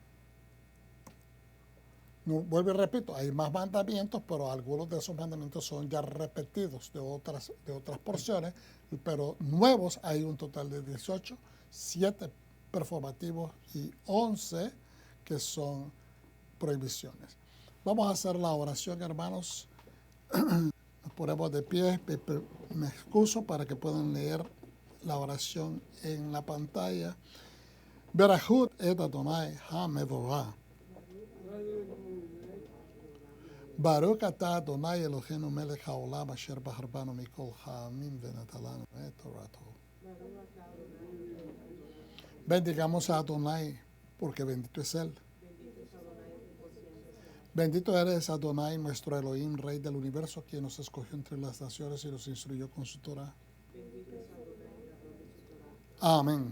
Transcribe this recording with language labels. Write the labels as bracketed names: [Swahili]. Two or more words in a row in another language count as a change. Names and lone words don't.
[Spanish] No, vuelvo y repito, hay más mandamientos, pero algunos de esos mandamientos son ya repetidos de otras porciones, pero nuevos hay un total de 18, 7 performativos y 11 que son prohibiciones. Vamos a hacer la oración, hermanos. Nos ponemos de pie, me excuso para que puedan leer la oración en la pantalla. [Hebrew] ברכו את אדוני המבורך. ברוך אתה אדוני אלוהינו מלך העולם אשר בחר בנו מכל העמים ונתן לנו את תורתו. [Spanish] Bendigamos a Adonai, porque bendito es Él. Bendito eres Adonai, nuestro Elohim, Rey del universo, quien nos escogió entre las naciones y nos instruyó con su Torah. Amén.